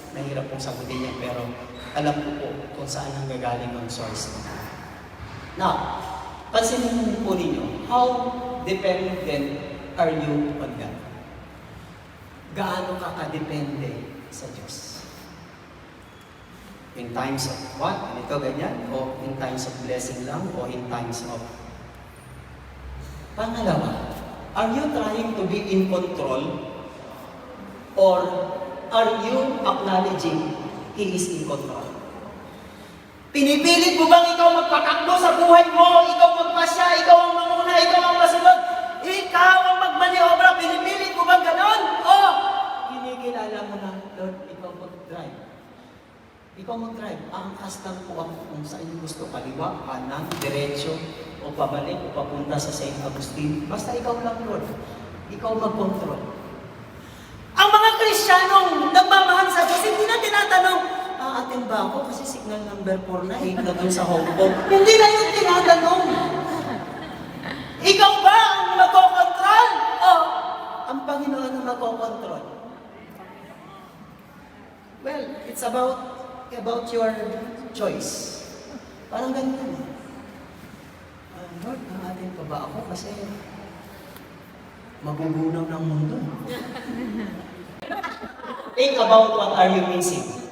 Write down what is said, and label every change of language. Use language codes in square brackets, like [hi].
[tl] Nahirap pong sagutin niya, pero alam ko po kung saan ang gagaling ang source niya. [en] Now, [tl] pansinin po ninyo, [en] how dependent are you on God? [tl] Gaano ka kadepende sa Diyos? [en] In times of what? [tl] Ito, ganyan? [en] O in times of blessing lang? O in times of... [tl] Pangalawa, [en] are you trying to be in control? Or are you acknowledging He is in control? [tl] Pinipilit mo bang ikaw magpakakbo sa buhay mo? Ikaw magpasya, ikaw ang manguna, ikaw ang masunod? Ikaw ang magmaniobra, pinipilit mo bang ganon? O kinikilala mo na, Lord, ikaw mag-drive. Ikaw mag-drive. Angkas lang po ako kung saan gusto, kaliwa, kanan, diretsyo, o pabalik, o papunta sa St. Agustin. Basta ikaw lang, Lord. Ikaw mag-control. Ang mga Kristiyanong nagmamahal sa Diyos, hindi na tinatanong, aatin ba ako? Kasi signal number 4 na, 8 na dun sa Hong Kong. Hindi na yung tinatanong. Ikaw ba ang magkocontrol? O ang Panginoon ang magkocontrol? [en] Well, it's about your choice. [tl] Parang ganyan. Lord, naatin pa ba ako? Kasi magugunaw ng mundo. [en] Think about what are you missing.